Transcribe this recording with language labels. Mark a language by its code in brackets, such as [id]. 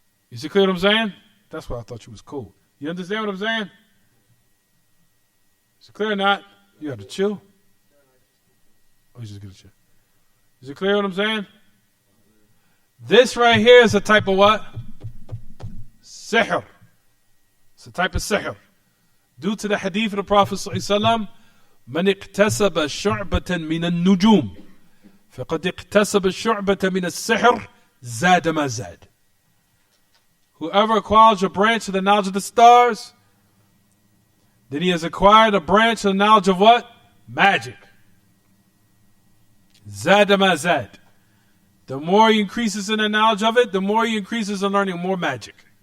[en] You see clear what I'm saying? That's why I thought you was cool. You understand what I'm saying? Is it clear or not? You have to chill? Oh, you just get to chill. Is it clear what I'm saying? This right here is a type of what? Sihr. It's a type of sihr. Due to the hadith of the Prophet ﷺ, [ar] من اكتسب شعبة من النجوم فقد اكتسب شعبة من السحر زاد ما زاد. [en] Whoever acquires a branch of the knowledge of the stars, then he has acquired a branch of the knowledge of what? Magic. [ar] Zad ma zad. [en] The more he increases in the knowledge of it, the more he increases in learning more magic.